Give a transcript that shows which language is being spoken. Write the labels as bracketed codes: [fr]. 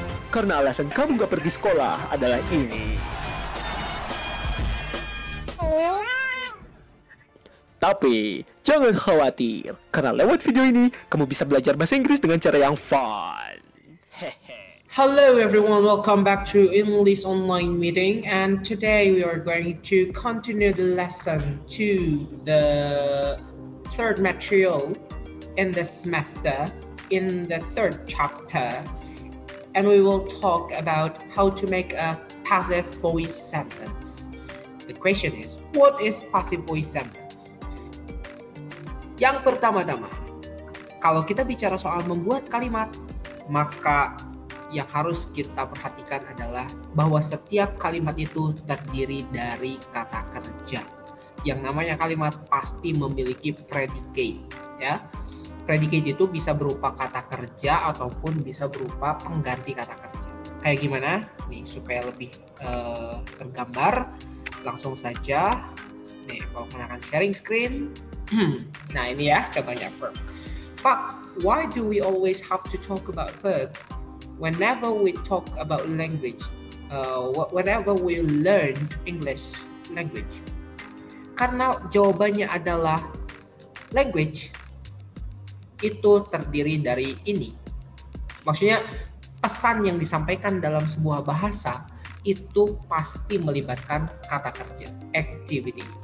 [id] Karena alasan kamu gak pergi sekolah adalah ini. Tapi, jangan khawatir, karena lewat video ini, kamu bisa belajar bahasa Inggris dengan cara yang fun. Hehe. [en] Hello everyone, welcome back to English online meeting, and today we are going to continue the lesson to the third material in the semester, in the third chapter, and we will talk about how to make a passive voice sentence. The question is, what is passive voice sentence? [id] Yang pertama-tama, kalau kita bicara soal membuat kalimat, maka yang harus kita perhatikan adalah bahwa setiap kalimat itu terdiri dari kata kerja. Yang namanya kalimat pasti memiliki predicate, ya. Predicate itu bisa berupa kata kerja ataupun bisa berupa pengganti kata kerja. Kayak gimana? Nih, supaya lebih tergambar, langsung saja. Nih, kalau menggunakan sharing screen. Nah, ini ya contohnya verb. [en] But why do we always have to talk about verb? Whenever we talk about language, whenever we learn English language. [id] Karena jawabannya adalah language itu terdiri dari ini. Maksudnya pesan yang disampaikan dalam sebuah bahasa itu pasti melibatkan kata kerja, activity.